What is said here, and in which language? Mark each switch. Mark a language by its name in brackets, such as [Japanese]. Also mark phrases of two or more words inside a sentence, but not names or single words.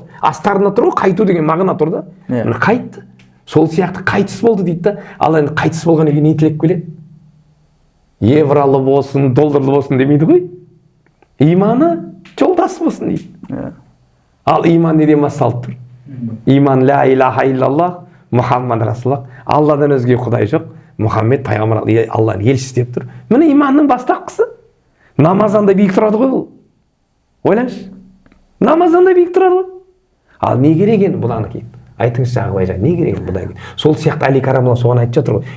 [Kazakh] Астарында тұр ғой, қайту деген мағына тұр да. Міне қайтты. Сол сияқты қайтыс болды дейді да. Ал енді қайтыс болғаннан кейін не тілеп келеді? Евралы болсын, долларлы болсын демейді ғой. Иманы жолдас болсын дейді. Ал иман неден басталып тұр? [Arabic] إيمان لا إله إلا الله محمد رسول الله. [Kazakh] Алладан өзге құдай жоқ. Мұхаммед пайғамбар Алланың елшісі деп тұр. Міне иманның бастапқысы. Намазанда биік тұрады ғой бұл. Ойлаңызшы. Намазанда биік тұрады ғой. Ал не керек енді бұдан кейін? Айтыңызшы ағыбай не керек бұдан кейін? Сол сияқты Әли Карамұлы соған айтып жатыр ғой.